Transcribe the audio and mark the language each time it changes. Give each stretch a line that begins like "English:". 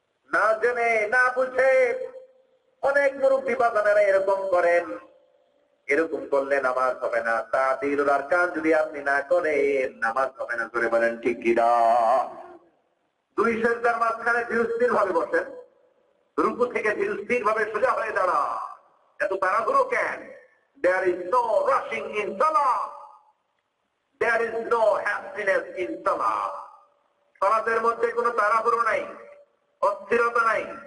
Bangla: না জেনে না বুঝে অনেক মুরব্বি বাজানেরা এরকম করেন। এরকম করলে নামাজ হবে না। তা'তিলুল আরকান যদি আপনি না করেন, নামাজ হবে না, করে বলেন ঠিক কিনা। দুই সিজদার মাঝখানে ধীর ভাবে বসেন, রুকু থেকে ধীর ভাবে সোজা হয়ে দাঁড়া। এত তাড়াহুড়ো কেন?
English: There is no rushing in salah. There is no hastiness in salah.
Bangla: সালাতের মধ্যে কোনো তাড়াহুড়ো নাই, অস্থিরতা নাই।